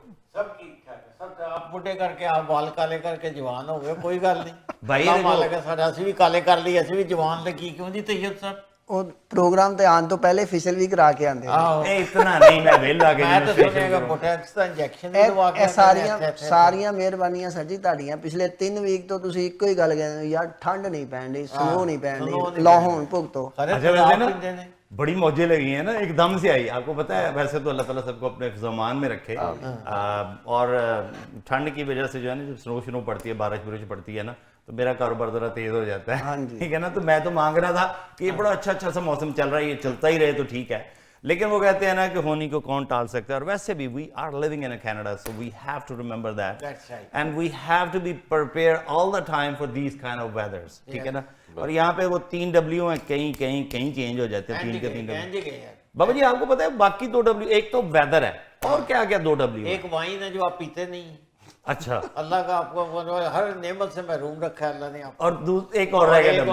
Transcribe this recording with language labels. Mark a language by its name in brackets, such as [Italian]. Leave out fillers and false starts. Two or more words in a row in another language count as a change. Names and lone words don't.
[Punjabi] سب ٹھیک ٹھاک ہے، سب آپ بڈھے کر کے آپ بال کالے کر کے جوان ہو گئے، کوئی گل نہیں بھائی اللہ مالک ہے سارا، اسی بھی کالے کر لی، اسی بھی جوان لگی کیوں جی طیب صاحب؟ وہ پروگرام تے آن تو پہلے فیشل بھی کرا کے آندے اے اتنا نہیں میں ویل آ کے میں تو سنیا کہ بوٹیکس دا انجیکشن بھی لوا کے ساریاں مہربانیاں سر جی تہاڈیاں۔ پچھلے 3 ویک تو تسی ایکو ہی گل کہندے یار ٹھنڈ نہیں پین ڈی، سنو نہیں پین ڈی، لاہون بھگتو۔ [Urdu] اچھا ویسے نا بڑی موجیں لگی ہیں نا، ایک دم سے آئی۔ آپ کو پتہ ہے ویسے تو اللہ تعالیٰ سب کو اپنے حفظ و امان میں رکھے، اور ٹھنڈ کی وجہ سے جو ہے نا جب سنو پڑتی ہے، بارش پڑتی ہے نا تو میرا کاروبار ذرا تیز ہو جاتا ہے، ٹھیک ہے نا۔ تو میں تو مانگ رہا تھا کہ یہ بڑا اچھا سا موسم چل رہا ہے، یہ چلتا ہی رہے تو ٹھیک ہے، لیکن وہ کہتے ہیں نا کہ ہونی کو کون ٹال سکتا ہے۔ اور ویسے بھی [English] we are living in Canada, so we have to remember that and we have to be prepared all the time for these kind of weathers, [Urdu] ٹھیک ہے نا۔ اور یہاں پہ وہ 3 ڈبلیو ہیں، کہیں چینج ہو جاتے ہیں، 3 کے 3 ڈبلیو۔ بابا جی آپ کو پتا ہے باقی 2 ڈبلیو، ایک تو ویدر ہے اور کیا 2 ڈبلیو؟ ایک وائن ہے جو آپ پیتے نہیں۔ اچھا، اللہ کا آپ کو ہر نعمت سے محروم رکھا ہے اللہ نے آپ کو۔ اور ایک اور رہ گیا،